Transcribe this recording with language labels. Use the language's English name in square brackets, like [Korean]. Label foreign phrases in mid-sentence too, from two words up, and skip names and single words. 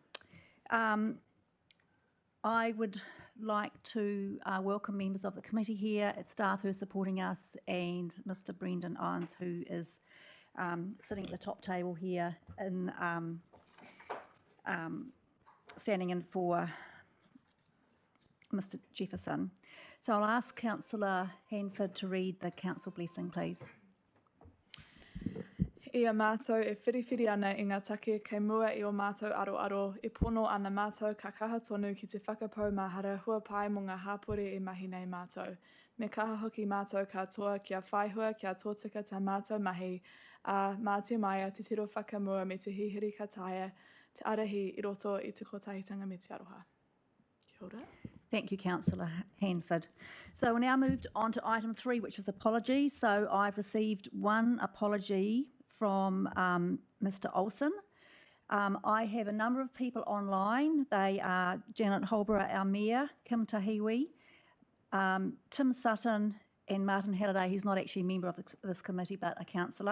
[English] I would like to welcome members of the committee here, its staff who are supporting us, and Mr Brendan Irons, who is sitting at the top table here in standing in for Mr Jefferson. So I'll ask Councillor Hanford to read the council blessing, please. [Māori] Ia mātou e whiriwhiri ana i ngā take kei mua i o mātou aro, e pono ana mātou ka kaha tonu ki te whakapau mahara hua pai mo ngā hapore e mahi nei mātou. Me kaha hoki mātou katoa kia whaihua kia tōtika tā mātou mahi, a mā te maia te tiro whakamua me te hihiri ka taia, te arahi i roto i te kotahitanga me te aroha. Kia ora. [English] Thank you, Councillor Hanford. So we're now moved on to item 3, which is apologies. So I've received one apology from Mr Olsen. I have a number of people online. They are Janet Holborough, our Mayor, Kim Tahiwi, Tim Sutton and Martin Halliday, who's not actually a member of this committee but a councillor.